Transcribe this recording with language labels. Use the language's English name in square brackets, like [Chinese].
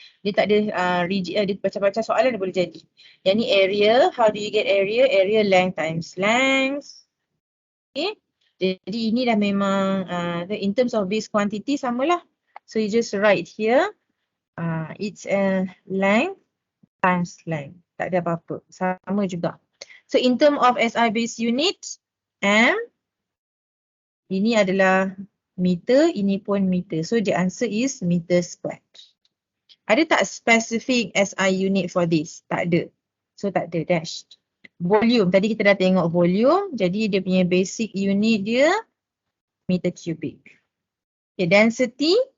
[Malay] Dia tak ada rigid, dia macam-macam soalan dia boleh jadi. Yang ni area, [English] how do you get area? Area length times length. Okay. [Malay] Jadi ini dah memang in terms of base quantity samalah. [English] So you just write here, it's length times length. [Malay] Tak ada apa-apa, sama juga. [English] So in terms of SI base unit, [Malay] M, ini adalah meter, ini pun meter. [English] So the answer is meter squared. [Malay] Ada tak specific SI unit for this? Tak ada. So tak ada, dash. Volume, tadi kita dah tengok volume. Jadi dia punya basic unit dia meter cubic. Okay, density.